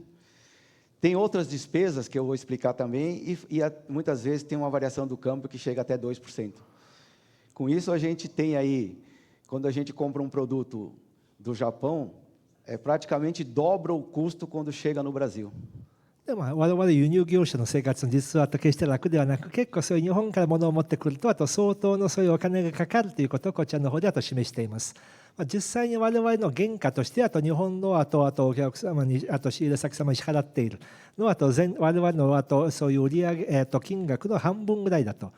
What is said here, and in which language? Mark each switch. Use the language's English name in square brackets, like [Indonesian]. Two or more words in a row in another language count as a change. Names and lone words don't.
[Portuguese] Tem outras despesas que eu vou explicar também e muitas vezes tem uma variação do câmbio que chega até 2%. Com isso, a gente tem aí, quando a gente compra um produto do Japão, praticamente dobra o custo quando chega no Brasil. [Japanese] で我々輸入業者の生活の実は決して楽ではなく、結構そういう日本から物を持ってくると相当のそういうお金がかかるということをこちらの方で示しています。実際に我々の原価として日本のお客様に仕入れ先様に支払っているのは我々のそういう売上金額の半分ぐらいだと。